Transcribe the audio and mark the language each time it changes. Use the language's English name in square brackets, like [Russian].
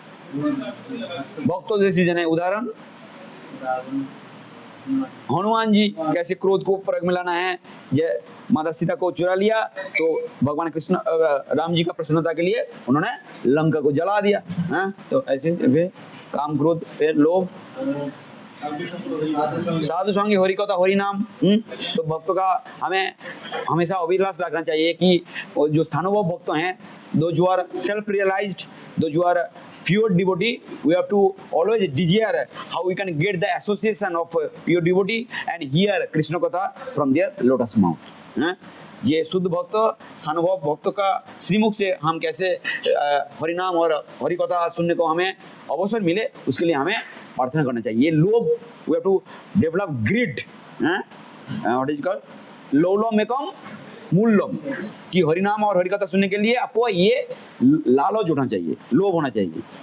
[Hindi] भक्तों जैसी जन है। उदाहरण हनुमान जी कैसे क्रोध को परग में लाना है, जय माता सीता को चुरा लिया तो भगवान कृष्ण राम जी का प्रसन्नता के लिए उन्होंने लंका को जला दिया। हाँ, तो ऐसे फिर काम क्रोध फिर लोभ। साधु संगी हरि कथा हरि नाम। तो भक्तों का हमें हमेशा अभिलाष रखना चाहिए कि जो स्थानुभव भक्त हैं, [English] those who are self realized, those who are pure devotee, we have to always desire how we can get the association of pure devotee and hear Krishna katha from their lotus mouth। [Hindi] ये शुद्ध भक्त सानुभव भक्तों का श्रीमुख से हम कैसे हरिनाम और हरि कथा सुनने को हमें अवसर मिले, उसके लिए हमें प्रार्थना करना चाहिए। ये लोभ, [English] we have to develop grid, what is called [Sanskrit] लोलम एकम मूल्यम, [Hindi] कि हरिनाम और हरि कथा सुनने के लिए आपको ये लालच होना चाहिए, लोभ होना चाहिए।